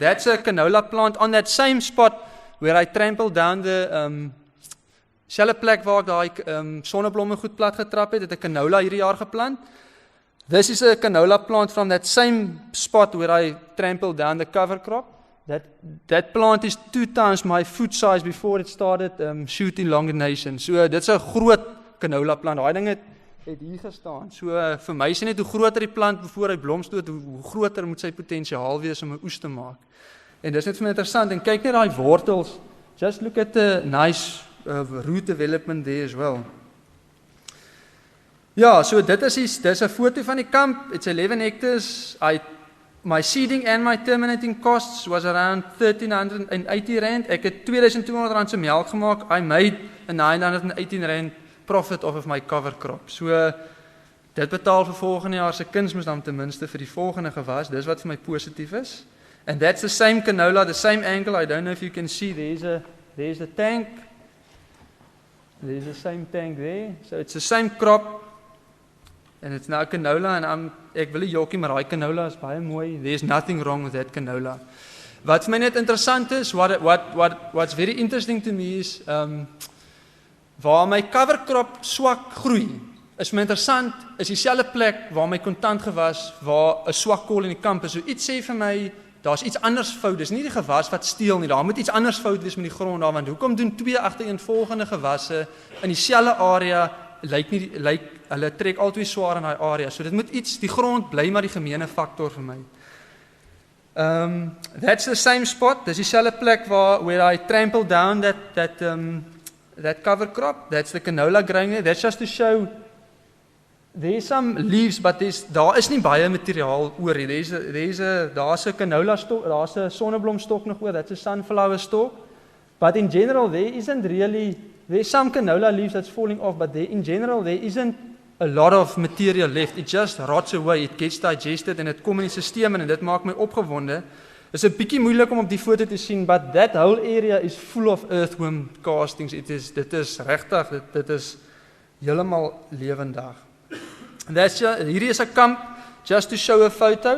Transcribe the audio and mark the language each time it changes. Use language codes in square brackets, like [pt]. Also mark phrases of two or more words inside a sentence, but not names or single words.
[en] That's a canola plant on that same spot where I trampled down the [af] selfe plek waar ek daai sonneblomme goed plat getrap het 'n canola hierdie jaar geplant. [en] This is a canola plant from that same spot where I trampled down the cover crop. That plant is 2 times my foot size before it started shooting longination. [af] So dit's 'n groot canola plant. Daai ding het hier gestaan. So vir my is net hoe groter die plant voor hy blomstoot, hoe groter moet sy potensiaal wees om 'n oes te maak. En dis net vir my interessant, en kyk net daai wortels. [en] Just look at the nice root development there as well. [af] Ja, so dis 'n foto van die kamp. [en] It's 11 hectares. My seeding and my terminating costs was around R1,380. [af] Ek het R2,200 se melk gemaak. [en] I made a R918 profit off of my cover crop. [af] So dit betaal vir volgende jaar se kunsmis dan ten minste vir die volgende gewas. Dis wat vir my positief is. [en] And that's the same canola, the same angle. I don't know if you can see, there's the tank. There's the same tank there. So it's the same crop. And it's now canola, and [af] ek wil nie jokkie, maar daai canola is baie mooi. [en] There's nothing wrong with that canola. [af] Wat vir my net interessant is, [en] what's very interesting to me is, [af] waar my [en] cover crop [af] swak groei, is my interessant, is dieselfde plek waar my kontant gewas, waar 'n swak kol in die kamp is. So iets sê vir my, daar's iets anders fout, dis nie die gewas wat steel nie, daar moet iets anders fout wees met die grond daar, want hoekom doen 2 agtereenvolgende gewasse in dieselfde area, hulle trek altyd swaar in daai area, so dit moet iets, die grond bly maar die gemeene faktor vir my. [en] That's the same spot, [af] dis dieselfde plek [en] where I trampled down that cover crop, that's the canola growing there, that's just to show, there's some leaves, but [af] daar is nie baie materiaal oor nie, daar's 'n canola stok, daar's 'n sonneblomstok nog oor, [en] that's a sunflower stalk, but in general there's some canola leaves that's falling off, but in general there isn't a lot of material left, it just rots away, it gets digested [af] en dit kom in die stelsel en dit maak my opgewonde. Dit is 'n bietjie moeilik om op die foto te sien, [en] but that whole area is full of earthworm castings. [af] Dit is regtig, dit is heeltemal lewendig. Hierdie is 'n kamp, [en] just to show a photo.